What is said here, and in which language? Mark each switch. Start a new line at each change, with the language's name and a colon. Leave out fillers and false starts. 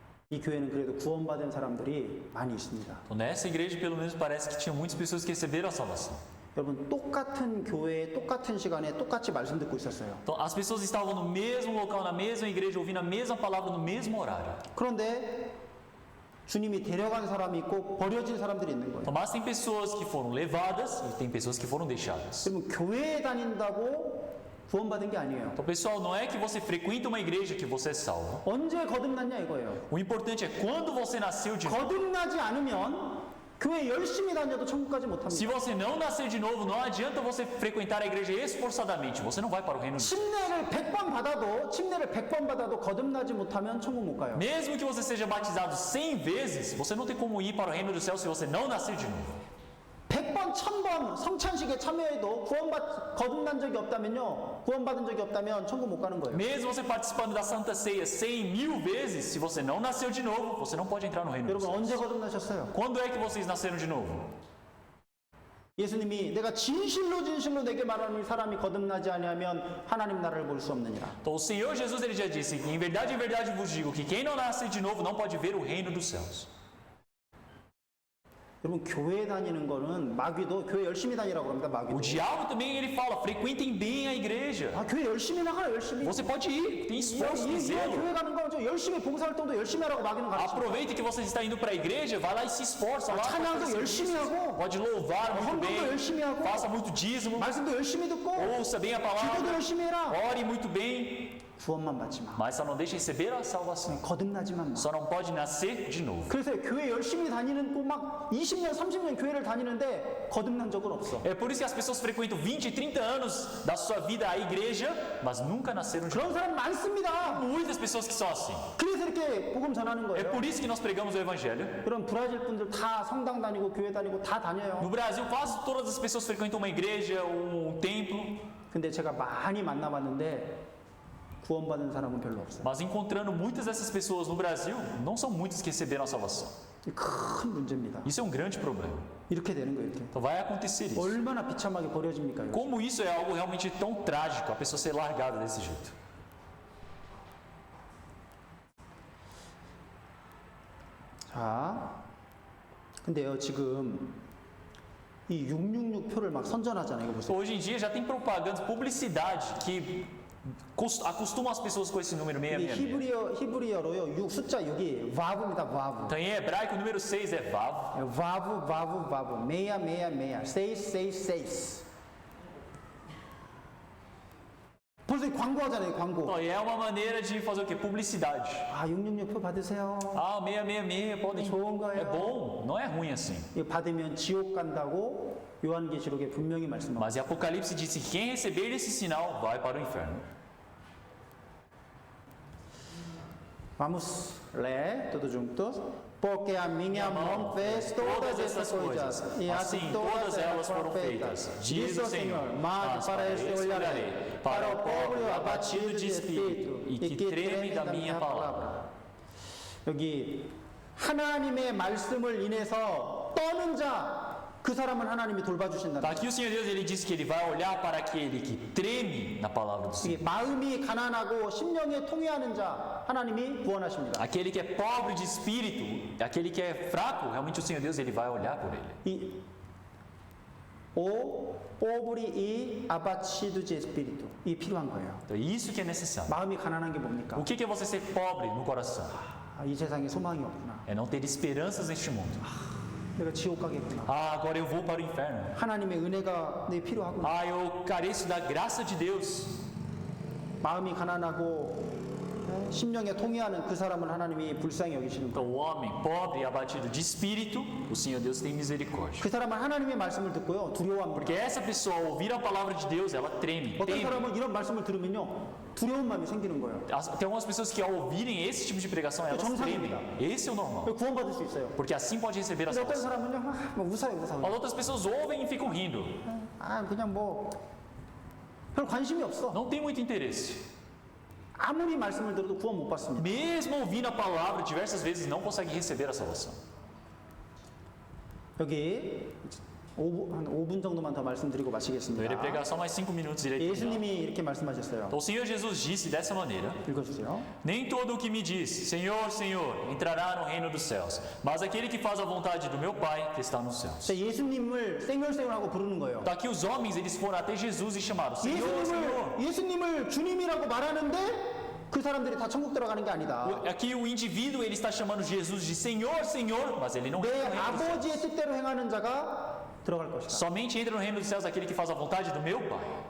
Korean: 이 교회는 그래도 구원받은 사람들이 많이 있습니다.
Portuguese: Então, nessa igreja, pelo menos, parece que tinha muitas pessoas que receberam a salvação.
Korean: 여러분 똑같은 교회에 똑같은 시간에 똑같이 말씀 듣고 있었어요.
Portuguese: Então, as pessoas estavam no mesmo local, na mesma igreja, ouvindo a mesma palavra no mesmo horário.
Korean: 그런데 주님이 데려간 사람이 있고 버려진 사람들이 있는 거예요.
Portuguese: Então, mas tem pessoas que foram levadas e tem pessoas que foram deixadas.
Korean: 그러면 교회에 다닌다고 구원받은 게 아니에요.
Portuguese: Então, pessoal, não é que você frequenta uma igreja que você é salvo.
Korean: 언제 거듭났냐 이거예요.
Portuguese: O importante é quando você nasceu de novo.
Korean: 거듭나지 않으면 교회 열심히 다녀도 천국까지 못
Portuguese: Se
Korean: 합니다.
Portuguese: você não nascer de novo, não adianta você frequentar a igreja esforçadamente. Você não vai para o reino de Deus.
Korean: 침례를 100번 받아도 거듭나지 못하면 천국 못 가요.
Portuguese: Mesmo que você seja batizado 100 vezes, você não tem como ir para o reino do céu se você não nascer de novo.
Korean: 100번, 1000번 성찬식에 참여해도 거듭난 적이 없다면요. 구원받은 적이 없다면 천국 못 가는 거예요.
Portuguese: Mesmo você participando da Santa Ceia 100.000 vezes, se você não nasceu de novo, você não pode entrar no reino do
Korean: 여러분
Portuguese: céu.
Korean: 언제 거듭나셨어요?
Portuguese: Quando é que vocês nasceram de novo?
Korean: 예수님이 내가 진실로 내게 말하는 사람이 거듭나지 아니하면 하나님 나라를 볼 수 없느니라.
Portuguese: Então o Senhor Jesus ele já disse: em verdade vos digo que quem não nasce de novo não pode ver o reino dos céus.
Korean: 여러분 교회 다니는 거는 마귀도 교회 열심히 다니라고 합니다.
Portuguese: O
Korean: 마귀도.
Portuguese: diabo também ele fala: frequentem bem a igreja.
Korean: 아 교회 열심히 나가 열심히.
Portuguese: Você pode ir, tem esforço, tem zelo.
Korean: 교회 가는 거 좀 열심히 봉사활동도 열심히 하라고 마귀는 가르쳐.
Portuguese: Aproveita que você está indo para a igreja, vai lá e se esforça lá.
Korean: 찬양도 열심히 하고,
Portuguese: Pode louvar muito
Korean: 헌금도 열심히
Portuguese: bem,
Korean: 하고,
Portuguese: faça muito dízimo,
Korean: 말씀도 열심히 듣고,
Portuguese: ouça bem a
Korean: 기도도
Portuguese: palavra,
Korean: 열심히 해라.
Portuguese: ore muito bem.
Korean: 구원만 받지 마.
Portuguese: Mas só não deixa receber a salvação.
Korean: 거듭나지만 마.
Portuguese: Só não pode nascer de novo.
Korean: 그래서 교회 열심히 다니는 거 막 20년, 30년 교회를 다니는데 거듭난 적은 없어.
Portuguese: É por isso que as pessoas frequentam 20, 30 anos da sua vida à igreja, mas nunca nasceram de novo.
Korean: 그런 사람 많습니다.
Portuguese: Muitas pessoas que são assim.
Korean: 그래서 이렇게 복음 전하는
Portuguese: É
Korean: 거예요.
Portuguese: por isso que nós pregamos o evangelho.
Korean: 그럼 브라질 분들 다 성당 다니고 교회 다니고 다 다녀요.
Portuguese: No Brasil, quase todas as pessoas frequentam uma igreja, um templo,
Korean: 근데 제가 많이 만나봤는데 구원받은 사람은 별로 없어요.
Portuguese: mas encontrando muitas dessas pessoas no Brasil, não são muitas que receberam a salvação.
Korean: 큰 문제입니다.
Portuguese: Isso é um grande problema.
Korean: 이렇게 되는 거예요. 이렇게.
Portuguese: Então vai acontecer isso.
Korean: 얼마나 비참하게 버려집니까? 이거?
Portuguese: Como isso é algo realmente tão trágico, a pessoa ser largada desse jeito.
Korean: 자, 근데요 지금 이 666표를 막 선전하잖아요. 이거 보세요.
Portuguese: Hoje em dia já tem propagandas, publicidade que acostumam as pessoas com esse número
Korean: 이게
Portuguese: 666.
Korean: 히브리어로요. 숫자 6이 와브입니다. 와브.
Portuguese: Então em hebraico o número 6 é Vav.
Korean: 와브. 메야. 세이스. 벌써 광고하잖아요. 광고.
Portuguese: Então, e é uma maneira de fazer o quê? Publicidade.
Korean: 아, 666표 받으세요.
Portuguese: Ah, 666, podem.
Korean: 좋은 거예요.
Portuguese: É bom, não é ruim assim.
Korean: 이거 받으면 지옥 간다고 요한계시록에 분명히 말씀합니다.
Portuguese: Mas em Apocalipse diz que quem receber esse sinal vai para o inferno. Vamos ler todos juntos. Porque a minha mão fez todas essas coisas, e assim todas elas foram feitas. Diz o Senhor, mas para este olharei, para o pobre abatido de espírito, e que treme da minha palavra.
Korean: 여기 하나님의 말씀을 인해서 떠는 자, 그 사람은 하나님이 돌봐주신다.
Portuguese: Tá aqui o Senhor Deus, ele disse que ele vai olhar para aquele que treme na palavra do Senhor.
Korean: 마음이 가난하고 심령에 통회하는 자, 하나님이 구원하십니다.
Portuguese: Aquele que é pobre de espírito, aquele que é fraco, realmente o Senhor Deus ele vai olhar por ele. O pobre e abatido de espírito.
Korean: 이 필요한 거예요.
Portuguese: Então, isso que é necessário.
Korean: 마음이 가난한 게 뭡니까?
Portuguese: O que é você ser pobre no coração?
Korean: 이 세상에 소망이 없구나.
Portuguese: É não ter esperanças neste mundo.
Korean: 내가 지옥 가겠구나.
Portuguese: Ah, agora eu vou para o inferno.
Korean: 하나님의 은혜가 내 필요하구나.
Portuguese: Ah, eu careço da graça de Deus.
Korean: 마음이 가난하고 심령에 통회하는 그 사람은 하나님이 불쌍히 여기시는
Portuguese: Então,
Korean: 거예요.
Portuguese: o homem pobre e abatido de espírito, o Senhor Deus tem misericórdia.
Korean: 그 사람은 하나님의 말씀을 듣고요 두려워합니다.
Portuguese: Porque essa pessoa, ao ouvir a palavra de Deus, ela treme.
Korean: 어떤
Portuguese: Teme.
Korean: 사람은 이런 말씀을 들으면요 두려운 마음이 생기는 거예요.
Portuguese: Tem algumas pessoas que ao ouvirem esse tipo de pregação, elas tremem. Esse é o normal.
Korean: 구원받을 수 있어요.
Portuguese: Porque assim pode receber a
Korean: 근데 어떤
Portuguese: salvação.
Korean: 사람은요 뭐 웃어요.
Portuguese: As outras pessoas ouvem e ficam rindo.
Korean: 그냥 뭐 별 관심이 없어.
Portuguese: Não tem muito interesse.
Korean: 아무리 말씀을 들어도 구원 못 받습니다.
Portuguese: Mesmo ouvindo a palavra diversas vezes, não consegue receber a salvação.
Korean: 여기 한 5분 정도만 더 말씀드리고
Portuguese: Eu irei
Korean: 마치겠습니다.
Portuguese: pregar só mais 5 minutos e irei terminar.
Korean: 예수님이 이렇게 말씀하셨어요.
Portuguese: Então o Senhor Jesus disse dessa maneira:
Korean: 읽어주세요.
Portuguese: Nem todo o que me diz, Senhor, Senhor, entrará no reino dos céus, mas aquele que faz a vontade do meuPai que está nos céus.
Korean: 예수님을 생열생열하고 부르는 거예요.
Portuguese: Então aqui os homens eles foram até Jesus e chamaram: Senhor, Senhor.
Korean: 예수님을 주님이라고 말하는데 그 사람들이 다 천국 들어가는 게 아니다.
Portuguese: Aqui o indivíduo ele está chamando Jesus de Senhor, Senhor, mas ele não
Korean: 내
Portuguese: entra no reino dos céus.
Korean: 아버지의 뜻대로 행하는 자가 들어갈 것이다.
Portuguese: Somente entra no reino dos céus aquele que faz a vontade do meu Pai.